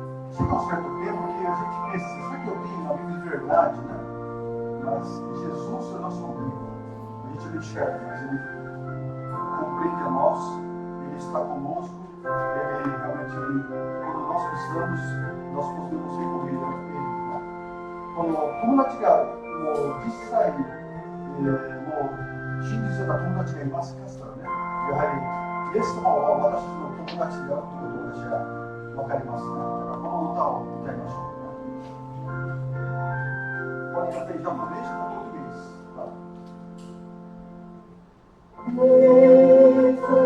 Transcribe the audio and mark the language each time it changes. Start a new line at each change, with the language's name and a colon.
Portuguese: Chega um certo tempo que a gente pensa, será que eu tenho um amigo de verdade, né? Mas Jesus é nosso amigo. A gente não enxerga, mas Ele compreende a nós, Ele está conosco, Ele realmente, quando nós precisamos, nós podemos recorrer a Ele, né?
Japanese: 友達がもう実際に、もう信じてた友達がいますからね、やはりイエス様は私たちの友達であるということを私は分かりますね。だからこの歌を歌いましょう。
Portuguese: Pode cantar em japonês ou português? Tá?